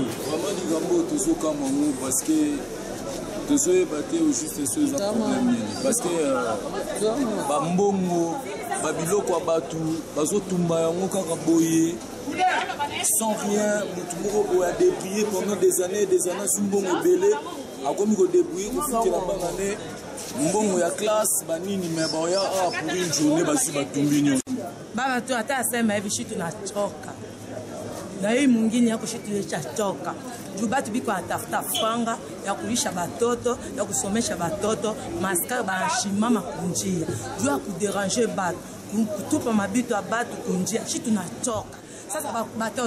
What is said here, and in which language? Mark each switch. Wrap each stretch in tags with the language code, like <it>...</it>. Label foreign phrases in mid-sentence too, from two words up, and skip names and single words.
<ln>vraiment likambo tozokama ngo</ln> <fr>parce que</fr> <ln>tozoyeba te</ln> <fr>au juste</fr> <ln>so eza problème nini</ln> <fr>parce que</fr> <ln>bambongo babiloko ya bato bazotumba yango kaka boye</ln> <fr>sans rien</fr> <ln>motu moko boye adébrouiller</ln> <fr>pendant des années</fr> <ln>si mbongo ebele akomi kodébrouiller kofutela bana ne mbongo ya classe banini me baoya awa</ln> <fr>pour une journée</fr> <ln>basi batumbi nyonso</ln> <sw>baba tu ata asema hivi shitu nachoka na hii mwingine yako shitu yechachoka juu batu biko atafuta franga ya kulisha batoto ya kusomesha batoto maskari banashimama kunjia juu ya kuderanger batu kutupa mabitu ya batu kunjia shitu nachoka sasa batoto</sw>